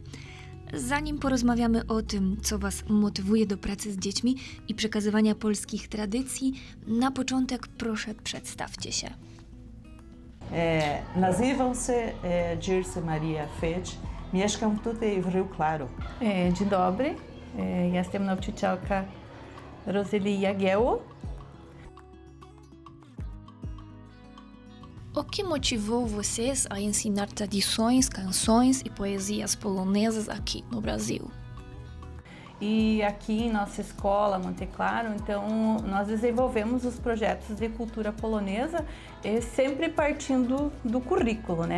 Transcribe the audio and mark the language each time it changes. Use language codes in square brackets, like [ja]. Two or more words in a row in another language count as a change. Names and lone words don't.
[pl] Zanim porozmawiamy o tym, co Was motywuje do pracy z dziećmi i przekazywania polskich tradycji, na początek proszę przedstawcie się. Nazywam się Dirce Maria Fetch, mieszkam tutaj w Rio Claro. Dzień dobry, jestem nauczycielka Roseli Jagiełło. [pt] O que motivou vocês a ensinar tradições, canções e poesias polonesas aqui no Brasil? E aqui em nossa escola, Monte Claro, então nós desenvolvemos os projetos de cultura polonesa sempre partindo do currículo, né?